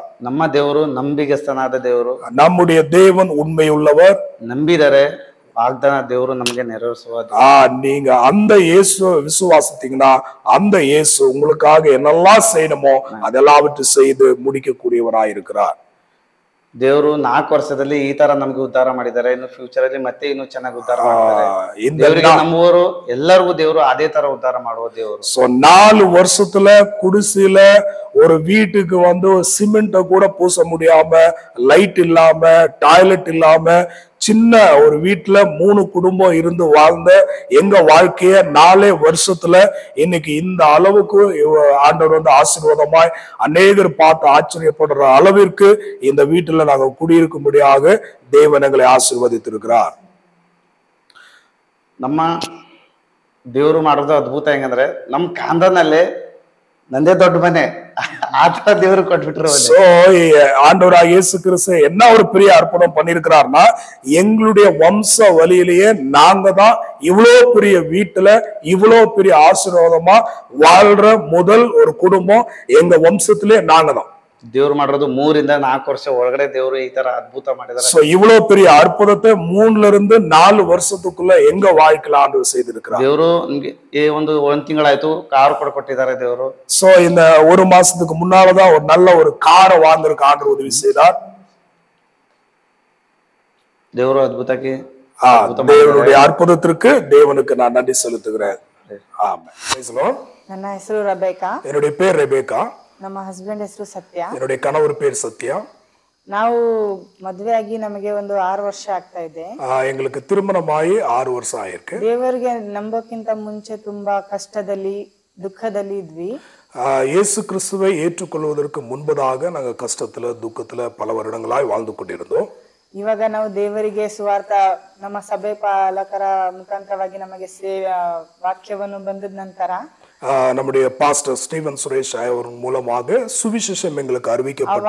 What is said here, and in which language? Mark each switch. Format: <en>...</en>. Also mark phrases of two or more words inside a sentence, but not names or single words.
<kn>ನಮ್ಮ ದೇವರು ನಂಬಿಗಸ್ತನಾದ ದೇವರು,</kn> <ta>நம்முடைய தேவன் உண்மை உள்ளவர். ನಂಬಿದರೆ வாக்தான தேவரு நமக்கு நிறைவேற்றுவார். நீங்க அந்த இயேசு விசுவாசித்தீங்கன்னா அந்த இயேசு உங்களுக்காக என்னெல்லாம் செய்யணுமோ அதெல்லாவற்றையும் செய்து முடிக்கக்கூடியவராயிருக்கிறார்.</ta> <kn>ದೇವರು 4 ವರ್ಷದಲ್ಲಿ ಈ ತರ ನಮ್ಗೆ ಉದ್ಧಾರ ಮಾಡಿದ್ದಾರೆ. ಇನ್ನು ಫ್ಯೂಚರ್ ಅಲ್ಲಿ ಮತ್ತೆ ಇನ್ನೂ ಚೆನ್ನಾಗಿ ಉದ್ಧಾರ ಮಾಡ್ತಾರೆ. ದೇವರಿಗೆ ನಮ್ಮವರು ಎಲ್ಲರಿಗೂ ದೇವರು ಅದೇ ತರ ಉದ್ಧಾರ ಮಾಡುವ ದೇವರು.</kn> <ta>சோ 4 வருஷத்துல குடிசையில ஒரு வீட்டுக்கு வந்து சிமெண்ட கூட பூச முடியாம, லைட் இல்லாம, டாய்லெட் இல்லாம சின்ன ஒரு வீட்டுல 3 குடும்பம் இருந்து வாழ்ந்த எங்க வாழ்க்கைய 4 வருஷத்துல இன்னைக்கு இந்த அளவுக்கு ஆண்டவர் வந்து ஆசீர்வாதமாய் அநேகர் பார்த்து ஆச்சரியப்படுற அளவிற்கு இந்த வீட்டுல நாங்க குடியிருக்கும்படியாக தேவன் எங்களை ஆசீர்வதித்திருக்கிறார்.</ta> <kn>ನಮ್ಮ ದೇವರು ಮಾಡೋದು ಅದ್ಭುತ ಹೆಂಗಂದ್ರೆ ನಮ್ ಕಾಂದನಲ್ಲೇ ನಂದೇ ದೊಡ್ಡ ಮನೆ ಆತ್ಮ ದೇವರು ಕೊಟ್ಟುಬಿಟ್ಟರು.</kn> <ta>சோ ஆண்டவராகிய இயேசு கிறிஸ்து என்ன ஒரு பெரிய அற்புதம் பண்ணிருக்கிறார்னா, எங்களுடைய வம்ச வழியிலேயே நாங்க தான் இவ்வளவு பெரிய வீட்டுல இவ்வளவு பெரிய ஆசீர்வாதமா வாழ்ற முதல் ஒரு குடும்பம் எங்க வம்சத்திலே நாங்க தான்.</ta> <kn>ದೇವ್ರು ಮಾಡಿರೋದು 3-4 ವರ್ಷ ಒಳಗಡೆ ದೇವರು ಈ ತರ ಅದ್ಭುತ ಮಾಡಿದ್ದಾರೆ.</kn> <ta>சோ இவ்வளவு பெரிய அற்புதத்தை 3-4 வருஷத்துக்குள்ள எங்க வாழ்க்கையில ஆண்டவர் செய்திருக்கிறார்.</ta> <kn>ದೇವರು ನಿಮಗೆ ಒಂದು ತಿಂಗಳಾಯ್ತು ಕಾರ್ ಕೊಟ್ಟಿದ್ದಾರೆ ದೇವರು.</kn> <ta>சோ இந்த ஒரு மாசத்துக்கு முன்னாலதான் ஒரு நல்ல ஒரு காரை வாங்குறதுக்கு ஆண்டவர் உதவி செய்தார்.</ta> <kn>ದೇವರು ಅದ್ಭುತಕ್ಕೆ</kn> <ta>தேவனுடைய அற்புதத்திற்கு தேவனுக்கு நான் நன்றி செலுத்துகிறேன். ஆமென்.</ta> <kn>ನನ್ನ ಹೆಸರು ರೆಬೆಕಾ.</kn> <ta>என்னுடைய பேர் ரெபேக்கா.</ta> <kn>ನಮ್ಮ ಹಸ್ಬೆಂಡ್ ಹೆಸರು ಸತ್ಯ.</kn> <ta>என்னுடைய கணவர் பேர் சத்யா.</ta> <kn>ನಾವು ಮದುವೆ ಆಗಿ ನಮಗೆ ಒಂದು 6 ವರ್ಷ ಆಗ್ತಾ ಇದೆ.</kn> <ta>எங்களுக்கு திருமணமாகி 6 வருஷம் ஆயிருக்கு.</ta> <kn>ದೇವರಿಗೆ ನಂಬೋಕ್ಕಿಂತ ಮುಂಚೆ ತುಂಬಾ ಕಷ್ಟದಲ್ಲಿ ದುಃಖದಲ್ಲಿ ಇದ್ವಿ.</kn> <ta>இயேசு கிறிஸ்துவை ஏற்றுக்கொள்வதற்கு முன்பதாக நாங்க கஷ்டத்துல துக்கத்துல பல வருடங்களாய் வாழ்ந்து கொண்டிருந்தோம்.</ta> <kn>ಇವಾಗ ನಾವು ದೇವರಿಗೆ ಸುವಾರ್ಥ ನಮ್ಮ ಸಭೆ ಪಾಲಕರ ಮುಖಾಂತರವಾಗಿ ನಮಗೆ ವಾಕ್ಯವನ್ನು ಬಂದದ ನಂತರ</kn> <ta>நம்முடைய பாஸ்டர் ஸ்டீவன் சுரேஷ் அவர் மூலமாக சுவிசேஷம் எங்களுக்கு அறிவிக்கப்பட்டு</ta>